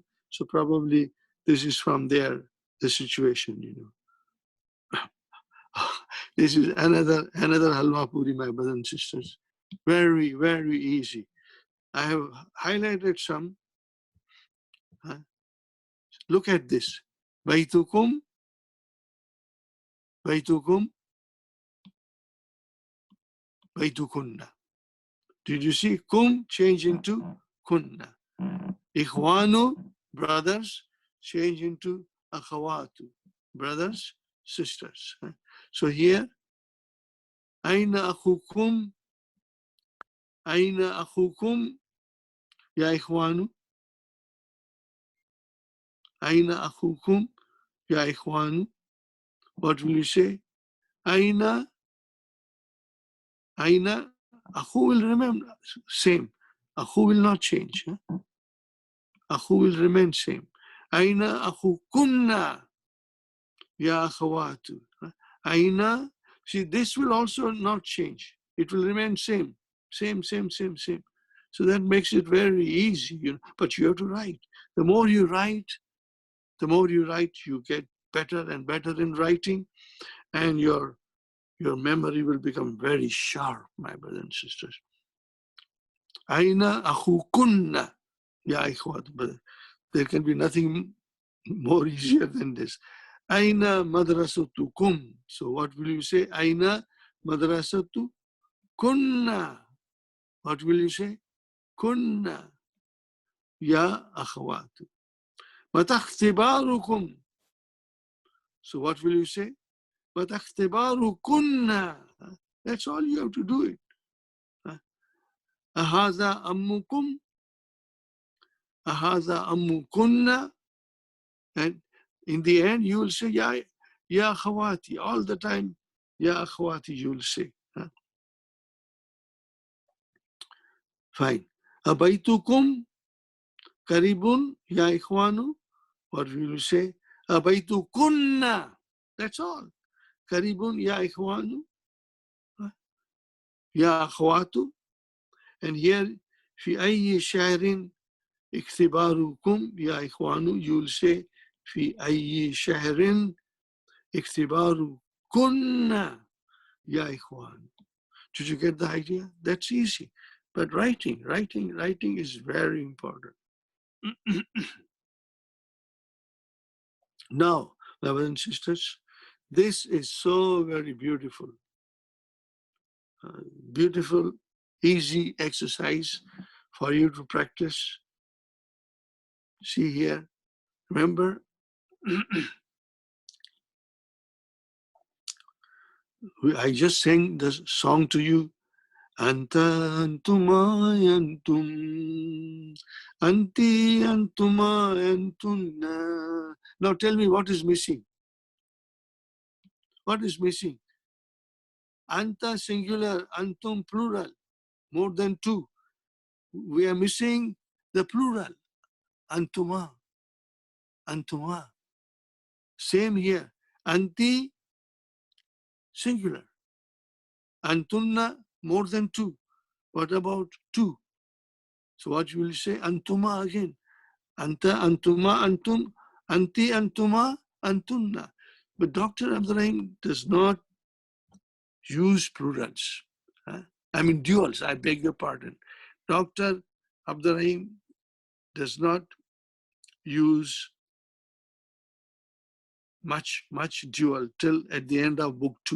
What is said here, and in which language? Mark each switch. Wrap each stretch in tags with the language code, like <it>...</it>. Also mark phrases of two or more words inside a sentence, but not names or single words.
<en>So probably this is from there, the situation, you know. This is another halwa puri, my brothers and sisters. Very, very easy. I have highlighted some. Look at this.</en> <ar>Baitukum, baitukum, baitukunna.</ar> <en>Did you see kum change into kunna? Ikhwanu, brothers, change into akhawatu, brothers, sisters. So here,</en> <ar>aina akhukum, ya ikhwanu, aina akhukum, ya ikhwanu.</ar> <en>What will you say?</en> <ar>Aina, akhu</ar> <en>will remain same. Akhu will not change. Akhu will remain same.</en> <ar>Aina akhukunna, ya akhawatu.</ar> <en>Aina, see, this will also not change. It will remain same. Same. So that makes it very easy, you know. But you have to write. The more you write, you get better and better in writing, and your memory will become very sharp, my brothers and sisters.</en> <ar>Aina akhukunna, ya ikhwat,</ar> <en>brother. There can be nothing more easier than this.</en> <ar>Aina madrasatukum.</ar> <en>So what will you say?</en> <ar>Aina madrasatu kunna.</ar> <en>What will you say?</en> <ar>Kunna. Ya akhawatu. Matakhtibarukum.</ar> <en>So what will you say?</en> <ar>Matakhtibarukunna.</ar> <en>That's all you have to do it.</en> <ar>Ahaza ammukum. Ahaza ammukunna.</ar> <en>And in the end, you will say,</en> <ar>Ya akhawati.</ar> <en>All the time,</en> <ar>Ya akhawati,</ar> <en>you will say. Fine.</en> <ar>Abaitukum karibun, ya ikhwanu.</ar> <en>What will you say? Abaitukunna. That's all.</en> <ar>Karibun, ya ikhwanu. Ya akhwatu.</ar> <en>And here,</en> <ar>fi ayyi shahrin ikhtibarukum, ya ikhwanu.</ar> <en>You will say,</en> <ar>fi ayyi shahrin ikhtibarukunna, ya ikhwanu.</ar> <en>Did you get the idea? That's easy. But writing is very important. Now, brothers and sisters. This is so very beautiful. Beautiful, easy exercise for you to practice. See here, remember, I just sang the song to you.</en> <ar>Anta antuma antum, anti antuma antunna.</ar> <en>Now tell me what is missing. What is missing? Anta singular, antum plural, more than two. We are missing the plural,</en> <ar>antuma, antuma.</ar> <en>Same here, anti singular, antunna more than two. What about two? So what will you say? Antuma again.</en> <ar>Anta, antuma, antum, anti, antuma, antunna.</ar> <en>But Dr. Abdurrahim does not use plurals. I mean duals, I beg your pardon. Dr. Abdurrahim does not use much dual till at the end of book 2.</en>